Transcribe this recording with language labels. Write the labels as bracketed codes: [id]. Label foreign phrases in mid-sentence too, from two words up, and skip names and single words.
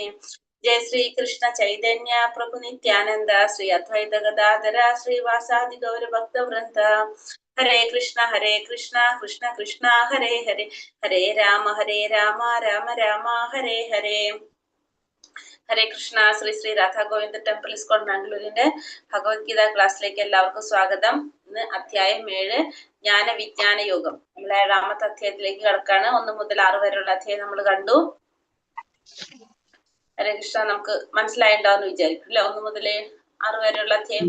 [sa] Jai Sri Krishna Chaitanya Prabhu Nityananda Sri Advaita Gadadhara Sri Vasadi Gaura Bhakta Vranta. Hare Krishna Krishna Krishna Hare Hare, Hare Rama Rama Rama Hare Hare. [ml] ഹരേ കൃഷ്ണ. ശ്രീ ശ്രീ രാധാ ഗോവിന്ദ ടെമ്പിൾ ഇസ്കോൺ ബാംഗ്ലൂരിന്റെ ഭഗവത്ഗീത ക്ലാസ്സിലേക്ക് എല്ലാവർക്കും സ്വാഗതം. ഇന്ന് അധ്യായം 7 ജ്ഞാന വിജ്ഞാന യോഗം. നമ്മൾ 7ാമത്തെ അധ്യായത്തിലേക്ക് കടക്കാണ്. 1 മുതൽ 6 വരെയുള്ള അധ്യായം നമ്മൾ കണ്ടു. ഹരേ കൃഷ്ണ. നമുക്ക് മനസ്സിലായിണ്ടാവുന്ന വിചാരിക്കും അല്ലെ, 1 മുതൽ 6 വരെയുള്ള അധ്യായം.